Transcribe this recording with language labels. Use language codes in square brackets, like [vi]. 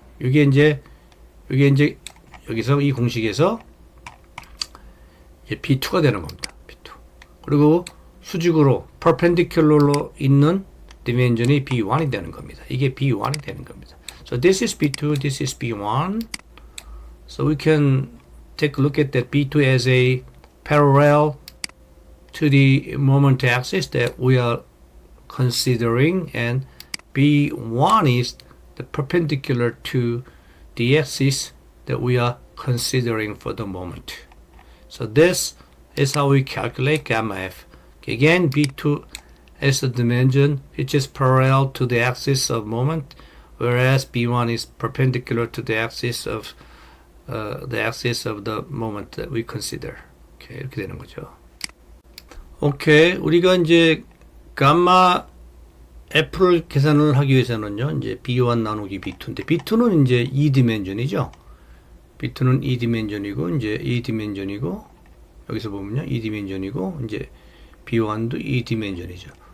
[ko] 이게 이제 여기서 이 공식에서 이제 B2가 되는 겁니다. B2. 그리고 수직으로 perpendicular로 있는 dimension이 B1이 되는 겁니다. 이게 B1이 되는 겁니다. [en] So this is B2, this is B1. So we can take a look at that B2 as a parallel to the moment axis that we are considering, and B1 is the perpendicular to the axis that we are considering for the moment. So this is how we calculate gamma f. Again, B2 is the dimension which is parallel to the axis of moment, whereas B1 is perpendicular to the axis of the moment that we consider. [ko] Okay, 이렇게 되는 거죠. 오케이, 우리가 이제 gamma f를 계산을 하기 위해서는요, 이제 B1 나누기 B2인데, B2는 이제 2디멘전이죠. B2는 2디멘전이고, 이제 2디멘전이고, 여기서 보면요, 2디멘전이고, 이제 B1도 2디멘전이죠.